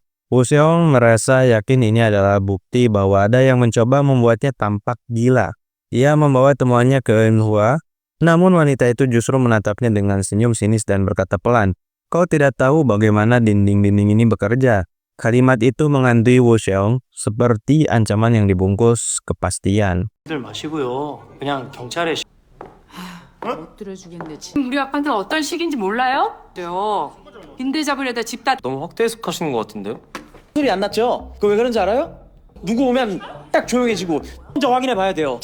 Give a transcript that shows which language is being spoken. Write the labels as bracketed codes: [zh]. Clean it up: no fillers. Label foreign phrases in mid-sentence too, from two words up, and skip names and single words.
[id] Wo Xiaong merasa yakin ini adalah bukti bahwa ada yang mencoba membuatnya tampak gila. Ia membawa temuannya ke Eunhua, namun wanita itu justru menatapnya dengan senyum sinis dan berkata pelan, "Kau tidak tahu bagaimana dinding-dinding ini bekerja." Kalimat itu menghantui Wo Xiaong seperti ancaman yang dibungkus kepastian. [ko] 들 마시고요. 그냥 경찰에 못 들어주겠네. 지금 우리 아빠한테 어떤 식인지 몰라요? 요 빈대 잡으려다 집 다 너무 확대 해석하시는 것 같은데요? 소리 안 났죠? 그거 왜 그런지 알아요? 누구 오면 딱 조용해지고 혼자 확인해 봐야 돼요.